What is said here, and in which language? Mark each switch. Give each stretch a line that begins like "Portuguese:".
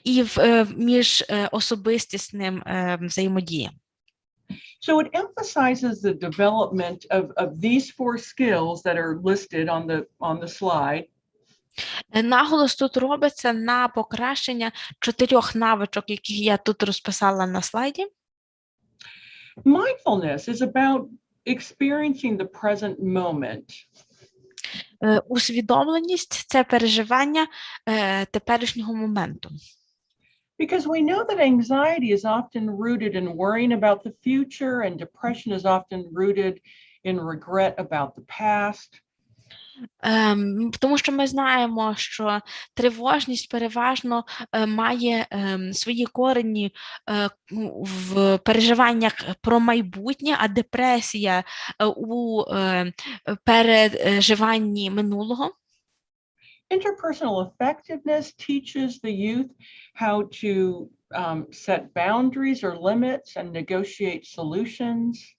Ukrainian: І між особистісним взаємодіям.
English: So it emphasizes the development of these four skills that are listed on the slide.
Ukrainian: Наголос тут робиться на покращення 4 навичок, які я тут розписала на слайді.
English: Mindfulness is about experiencing the present moment.
Ukrainian: Усвідомленість – це переживання теперішнього моменту.
English: Because we know that anxiety is often rooted in worrying about the future, and depression is often rooted in regret about the past.
Ukrainian: Тому що ми знаємо, що тривожність переважно має свої корені в переживаннях про майбутнє, а депресія у переживанні минулого.
English: Interpersonal effectiveness teaches the youth how to set boundaries or limits and negotiate solutions.